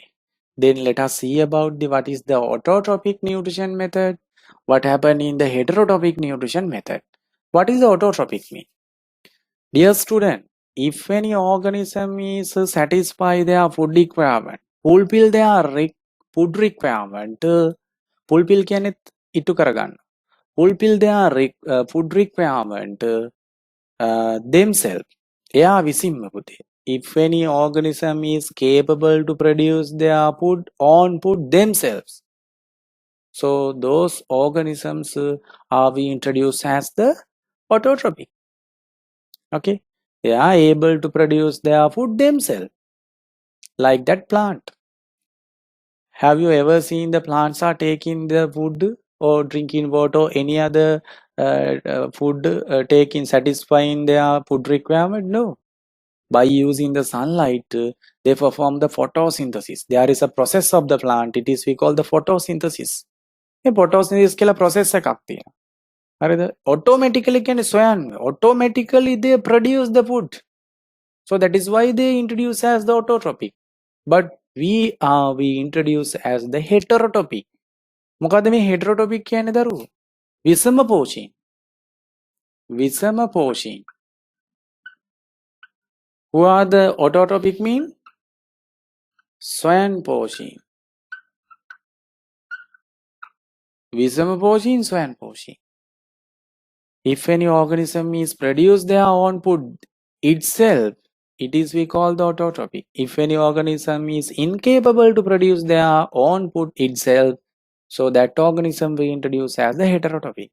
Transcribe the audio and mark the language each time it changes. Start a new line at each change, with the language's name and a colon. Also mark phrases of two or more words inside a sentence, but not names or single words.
English: Then let us see about what is the autotrophic nutrition method. What happened in the heterotrophic nutrition method. What is the autotrophic mean? Dear student, if any organism is satisfy their food requirement, fulfill their food requirement, fulfill
Sinhala: කියන්නේ ඉටු කරගන්න.
English: Fulfill their food requirement themselves.
Sinhala: එයා විසින්ම පුතේ.
English: If any organism is capable to produce their own food themselves, so those organisms are we introduced as the autotrophic. Okay, they are able to produce their food themselves, like that plant. Have you ever seen the plants are taking the food or drinking water or any other food taking satisfying their food requirement? No. By using the sunlight, they perform the photosynthesis. There is a process of the plant. It is we call the photosynthesis.
Sinhala: මේ photosynthesis කියලා process එකක් තියෙනවා. හරිද? Automatically කියන්නේ සොයන්නේ.
English: Automatically they produce the food. So that is why they introduce as the autotrophic. But we introduce as the heterotrophic.
Sinhala: මොකද්ද මේ heterotrophic කියන්නේ දරුවෝ? විසම පෝෂීන්. විසම පෝෂීන්.
English: Who are the autotropic mean?
Sinhala: ස්වයන් පෝෂීන්. විසම පෝෂීන් ස්වයන් පෝෂීන්.
English: If any organism is produce their own food itself, it is we call the autotrophic. If any organism is incapable to produce their own food itself, so that organism we introduce as the heterotrophic.